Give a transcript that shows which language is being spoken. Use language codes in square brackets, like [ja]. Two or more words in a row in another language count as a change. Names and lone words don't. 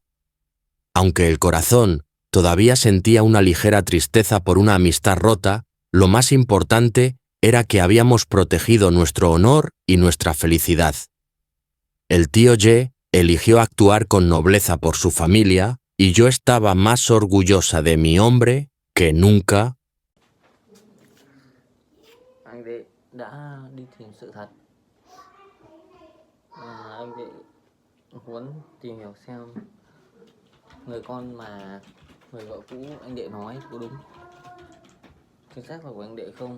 [es] Aunque el corazón todavía sentía una ligera tristeza por una amistad rota, lo más importante era que habíamos protegido nuestro honor y nuestra felicidad. El tío Ye eligió actuar con nobleza por su familia y yo estaba más orgullosa de mi hombre que nunca. [vi] Anh đệ đã đi tìm sự thật. Anh đệ muốn tìm hiểu xem người con mà người vợ cũ anh đệ nói có đúng, chính xác là của anh đệ không.